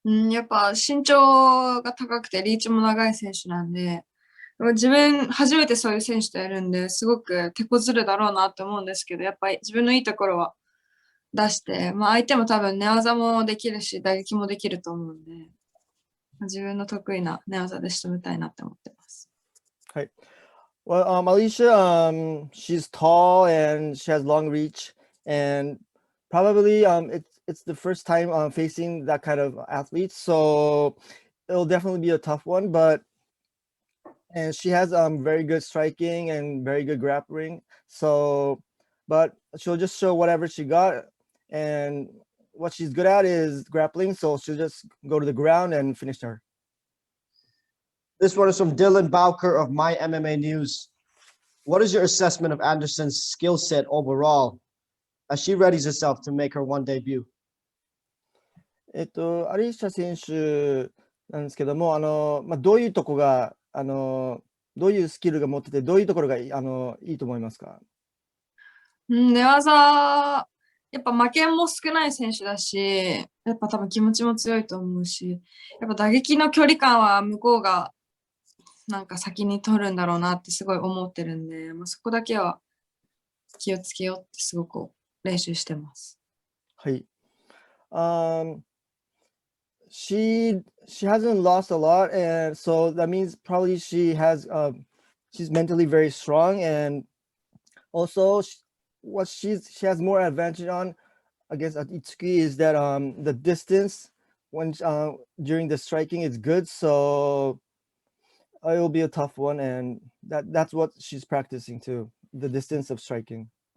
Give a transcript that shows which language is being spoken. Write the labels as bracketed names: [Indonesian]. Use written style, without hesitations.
[Japanese] やっぱ身長が高くてリーチも長い選手なんで、自分初めてそういう選手とやるんですごく手こずるだろうなと思うんですけど、やっぱり自分のいいところは出して、相手も多分寝技もできるし打撃もできると思うんで、自分の得意な寝技で仕留めたいなって思ってます。はい。 [English] Well, Alicia, she's tall and she has long reach, and probably it's the first time facing that kind of athlete, so it'll definitely be a tough one. And she has very good striking and very good grappling. So, but she'll just show whatever she got, and what she's good at is grappling. So she'll just go to the ground and finish her. This one is from Dylan Bowker of My MMA News. What is your assessment of Anderson's skill set overall as she readies herself to make her one debut? [Japanese] アリーシャ選手なんですけども、どういうとこが、どういうスキルが持ってて、どういうところがいいと思いますか？寝技、やっぱ負けも少ない選手だし、やっぱ多分気持ちも強いと思うし、やっぱ打撃の距離感は向こうがなんか先に取るんだろうなってすごい思ってるんで、そこだけは気をつけようってすごく練習してます。はい。 [English] She hasn't lost a lot, and so that means probably she's mentally very strong, and also she has more advantage on against Itsuki is that the distance when during the striking is good, so it will be a tough one, and that's what she's practicing too, the distance of striking.